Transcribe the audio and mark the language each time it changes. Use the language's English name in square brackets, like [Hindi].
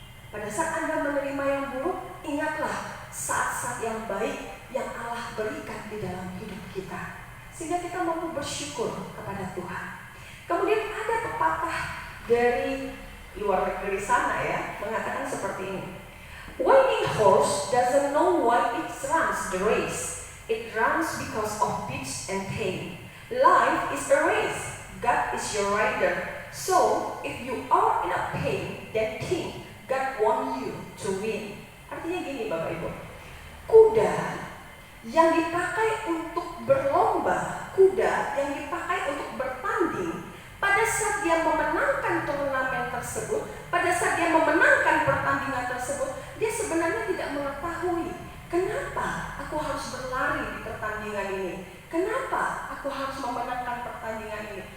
[Indonesian] Pada saat Anda menerima yang buruk, ingatlah saat-saat yang baik yang Allah berikan di dalam hidup kita, sehingga kita mampu bersyukur kepada Tuhan. Kemudian ada pepatah dari luar negeri sana ya, mengatakan seperti ini. [English] Winning horse doesn't know why it runs the race. It runs because of pitch and pain. Life is a race. God is your rider. So if you are in a pain, then think God wants you to win. [Indonesian] Artinya gini Bapak Ibu, kuda yang dipakai untuk berlomba, kuda yang dipakai untuk bertanding, pada saat dia memenangkan turnamen tersebut, pada saat dia memenangkan pertandingan tersebut, dia sebenarnya tidak mengetahui kenapa aku harus berlari di pertandingan ini, kenapa aku harus memenangkan pertandingan ini.